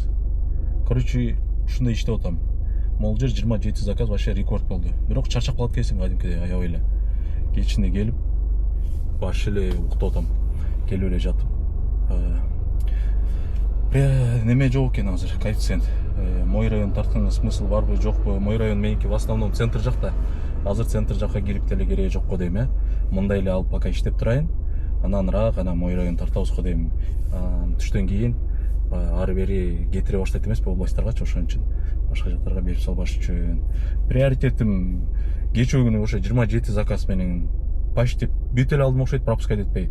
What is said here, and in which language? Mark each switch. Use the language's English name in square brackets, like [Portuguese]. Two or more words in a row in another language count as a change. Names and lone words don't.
[Kyrgyz] Короче, ушундай иштеп атам. Могул жер 27 заказ вообще рекорд болду. Бирок чарчап калат экенсиң кадимкидей, аябай эле. Кечинде келип баш эле уктап атам. Келип эле жатып. Неме жок экен азыр коэффициент. [Russian] Мой район [Kyrgyz] тартканга смысл барбы, жокпу? [Russian] Мой район [Kyrgyz] меники [Russian] в основном [Kyrgyz] центр жакта. Азыр центр жакка кирип деле кереги жок го дейм, Мындай эле алып пока иштеп турайын. Анан [Russian] мой район [Kyrgyz] тартабыз го дейм. Түштөн кийин ары бери кетире баштайт эмеспи областтаргачы, ошон үчүн башка жактарга берип салбаш үчүн. Приоритетим кече күнү ошо 27 заказ менен почти бүт эле алдым окшойт, пропускать этпей.